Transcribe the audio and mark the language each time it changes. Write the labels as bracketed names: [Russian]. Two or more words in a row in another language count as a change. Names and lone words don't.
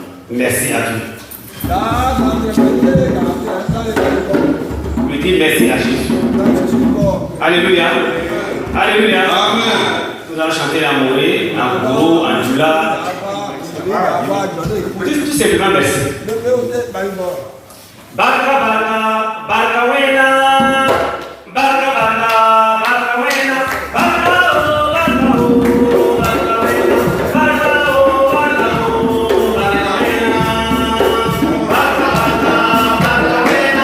[French] merci à Dieu. Je dis merci à Jésus. Alléluia. Alléluia. Nous allons chanter l'amouré, en gros, en dula. Tout simplement merci. [Hausa] Barka barka, barka wena. Barka barka, barka wena. Barka oh, barka oh, barka wena. Barka oh, barka oh, barka wena. Barka barka, barka wena.